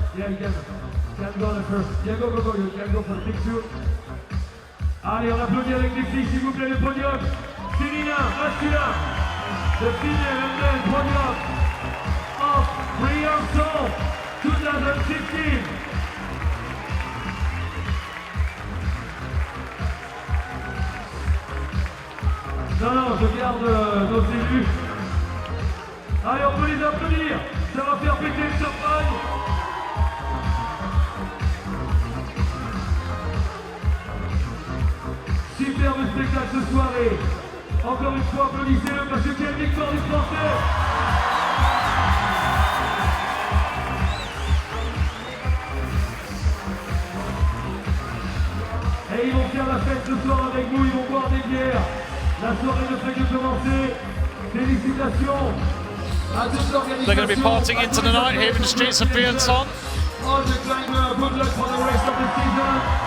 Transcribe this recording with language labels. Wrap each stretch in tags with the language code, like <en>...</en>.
<en>Yeah, you can go on the first. Yeah, go, you can go for the big shoot.</en> <fr>Allez, on applaudit avec les filles, s'il vous plaît, le podium. Féminin, masculin.</fr> <en>The female and men podium of Briançon 2015.</en> <fr>Non, je garde nos élus. Allez, on peut les applaudir. Ça va faire péter le champagne. Superbe spectacle ce soirée. Encore une fois, applaudissez-le parce que quelle victoire du Français. Et ils vont faire la fête ce soir avec nous, ils vont boire des bières. La soirée ne fait que commencer. Félicitations à toute l'organisation.</fr> <en>They're going to be partying into the night here in the streets of Briançon. On the climber, good luck for the rest of the season.</en>